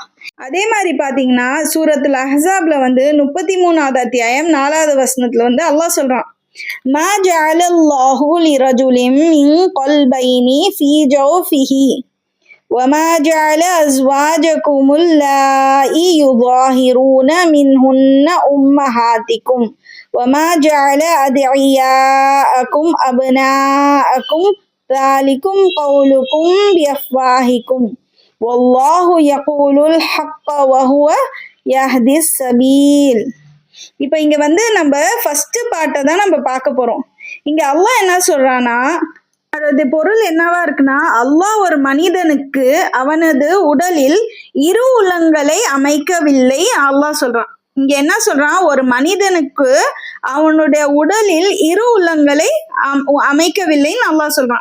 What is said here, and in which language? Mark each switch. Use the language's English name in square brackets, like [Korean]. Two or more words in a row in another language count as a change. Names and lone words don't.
[Tamil] அதே மாதிரி பார்த்தீங்கன்னா சூரத்துல் அஹ்ஸாப்ல வந்து 33வது அத்தியாயம் 4வது வசனத்துல வந்து அல்லாஹ் சொல்றான், [Arabic] ما جعل الله لرجل من قلبين في جوفه وما جعل أزواجكم اللائي تظاهرون منهن أمهاتكم وما جعل أدعياءكم أبناءكم ذلكم قولكم بأفواهكم والله يقول الحق وهو يهدي السبيل. [Tamil] இப்போ இங்க வந்து நம்ம [English] first part [Tamil] தான் நம்ம பார்க்க போறோம். இங்க அல்லாஹ் என்ன சொல்றானா, அதோட பொருள் என்னவா இருக்குன்னா, அல்லாஹ் ஒரு மனிதனுக்கு அவனது உடலில் 2 உள்ளங்களை அமைக்கவில்லை. அல்லாஹ் சொல்றான், இங்க என்ன சொல்றான், ஒரு மனிதனுக்கு அவனுடைய உடலில் 2 உள்ளங்களை அமைக்கவில்லைன்னு அல்லாஹ் சொல்றான்.